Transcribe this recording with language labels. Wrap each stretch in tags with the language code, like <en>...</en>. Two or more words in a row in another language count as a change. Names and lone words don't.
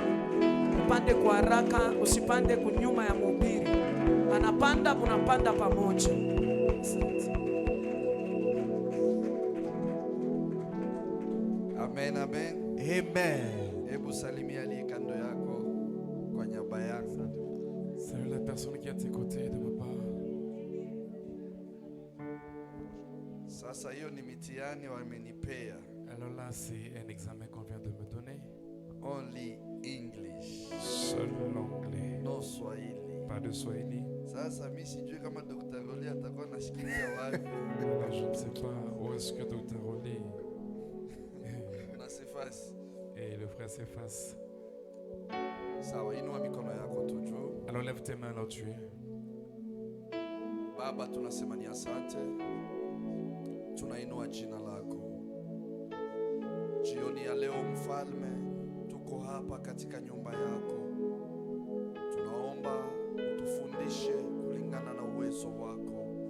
<sw>Upande kwa haraka, usipande kunyuma ya mhubiri. Anapanda, mnapanda pamoja. Amen, amen. Amen. Hebu salimia aliye kando yako kwa niaba yangu.</sw> <fr>Salut la personne qui est à tes côtés de ma part.</fr> <sw>Sasa hiyo ni mitihani wamenipea.</sw> <fr>Alors là, c'est un examen qu'on vient de me donner.</fr> <en>Only English.</en> <fr>Seul l'anglais.</fr> <en>No Swahili.</en> <fr>Pas de Swahili.</fr> <sw>Sasa mimi sijui kama Dr. Roli atakuwa anashikilia wapi.</sw> <fr>Alors je ne sais pas où est-ce que Dr. Oli</fr> <sw>Na sifasi.</sw> <fr>et le frère s'effacent.</fr> <sw>Sawa, inua mikono yako tu juu.</sw> <fr>Alors lève tes mains là où tu es.</fr> <sw>Baba, tunasema ni asante. Tunainua jina lako. Jioni ya leo mfalme, tuko hapa katika nyumba yako. Tunaomba utufundishe kulingana na uwezo wako.</sw>